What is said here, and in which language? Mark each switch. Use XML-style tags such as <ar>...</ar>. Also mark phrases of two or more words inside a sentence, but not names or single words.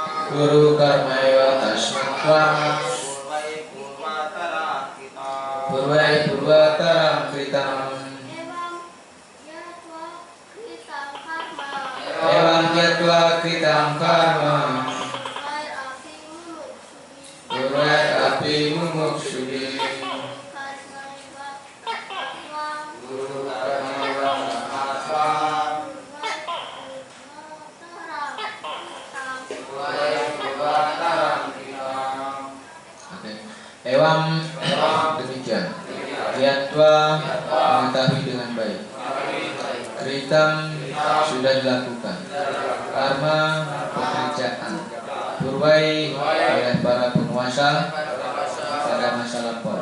<sa>Guru karma eva tasmatva purvai purvataram kritam evam yatva kritam karma purvai api mumuksubi guru karma eva tasmatva purvai purvataram kritam.</sa> <id>Evam demikian. Yatwa mengetahui dengan baik. Kritam sudah dilakukan. Karma pekerjaan. Purwai oleh para penguasa pada masa lampau.</id>